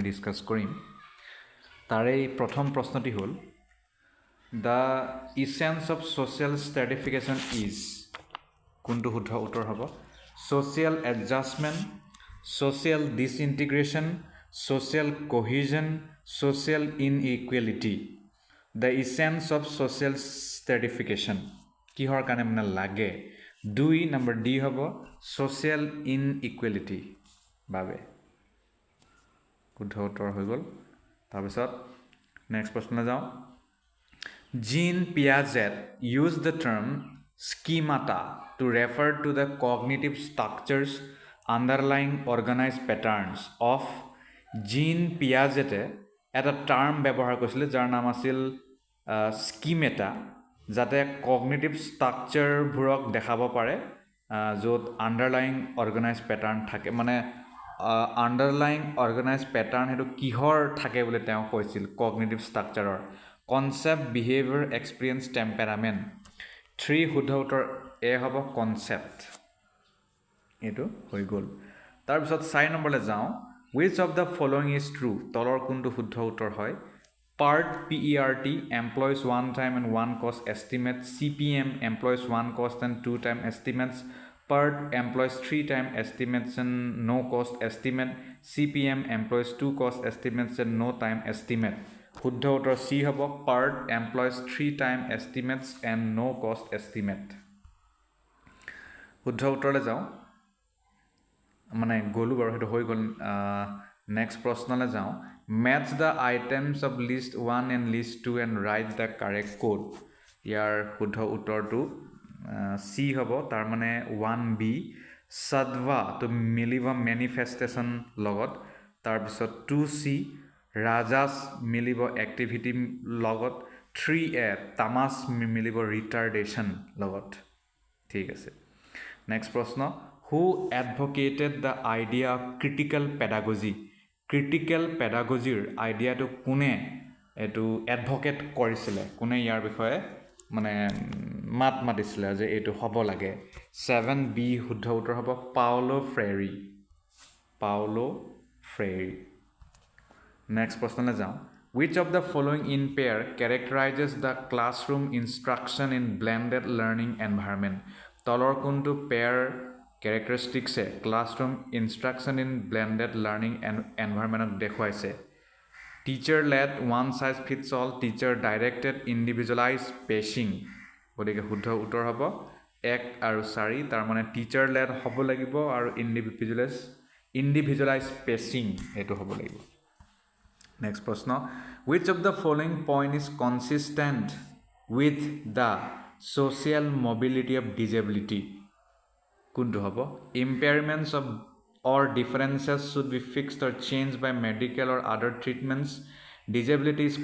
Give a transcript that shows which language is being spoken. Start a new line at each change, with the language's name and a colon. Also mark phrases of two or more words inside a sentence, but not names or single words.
Assamese: ডিছকাছ কৰিম তাৰে প্ৰথম প্ৰশ্নটি হ'ল
English: the essence of social stratification is
Assamese: কোনটো শুদ্ধ উত্তৰ হ'ব
English: social adjustment social disintegration social cohesion social inequality the essence of social stratification
Assamese: কিহৰ কাৰণে মানে লাগে 2 নম্বৰ ডি হ'ব
English: social inequality
Assamese: বাবে শুদ্ধ উত্তৰ হৈ গ'ল তাৰপিছত নেক্সট প্ৰশ্নলৈ যাওঁ
English: Jean Piaget used the term schemata to refer to the cognitive structures underlying organized patterns of Jean Piaget
Assamese: এটা টাৰ্ম ব্যৱহাৰ কৰিছিল যাৰ নাম আছিল schemata যাতে কগনিটিভ ষ্ট্ৰাকচাৰবোৰক দেখাব পাৰে য'ত
English: underlying organize pattern
Assamese: থাকে মানে
English: underlying organize pattern
Assamese: সেইটো কিহৰ থাকে বুলি তেওঁ কৈছিল কগনিটিভ ষ্ট্ৰাকচাৰৰ
English: concept behaviour experience temperament
Assamese: 3 শুদ্ধ উত্তৰ এ হ'ব কনচেপ্ট এইটো হৈ গ'ল তাৰপিছত 4 নম্বৰলৈ
English: যাওঁ which of the following is true
Assamese: তলৰ কোনটো শুদ্ধ উত্তৰ হয়
English: PERT employs one time and one cost estimate CPM employs one cost and two time estimates PERT employs three time estimates and no cost estimate CPM employs two cost estimates and no time estimate
Assamese: শুদ্ধ উত্তৰ C হ'ব
English: PERT employs three time estimates and no cost estimate
Assamese: শুদ্ধ উত্তৰলৈ যাওঁ মানে গ'লো বাৰু সেইটো হৈ গ'ল নেক্সট প্ৰশ্নলৈ যাওঁ
English: match the items of list 1 and list
Assamese: 2
English: and write the correct code
Assamese: ইয়াৰ শুদ্ধ উত্তৰটো C হ'ব তাৰ মানে 1B sadva to মিলিব manifestation লগত তাৰপিছত 2C rajas মিলিব activity লগত 3A tamas মিলিব retardation লগত ঠিক আছে নেক্সট প্ৰশ্ন
English: who advocated the idea of critical pedagogy critical pedagogy
Assamese: আইডিয়াটো কোনে এটো এডভোকেট কৰিছিলে কোনে ইয়াৰ বিষয়ে মানে মাতিছিলে যে এটো হ'ব লাগে 7B শুদ্ধ উত্তৰ হ'ব পাউলো
English: ফ্ৰেৰি
Assamese: নেক্সট প্ৰশ্নলৈ যাওঁ
English: which of the following in pair characterizes the classroom instruction in blended learning environment
Assamese: তলৰ কোনটো
English: pair characteristics classroom instruction in blended learning environment দেখুৱাইছে teacher led one size fits all teacher directed individualized pacing
Assamese: গতিকে শুদ্ধ উত্তৰ হ'ব 1 আৰু 4 তাৰ মানে
English: teacher led
Assamese: হ'ব লাগিব
English: আৰু individualized pacing
Assamese: এটো হ'ব লাগিব
English: next প্ৰশ্ন which of the following point is consistent with the social mobility of disability
Assamese: কোনটো হ'ব
English: impairments of or differences should be fixed or changed by medical or other treatments disability is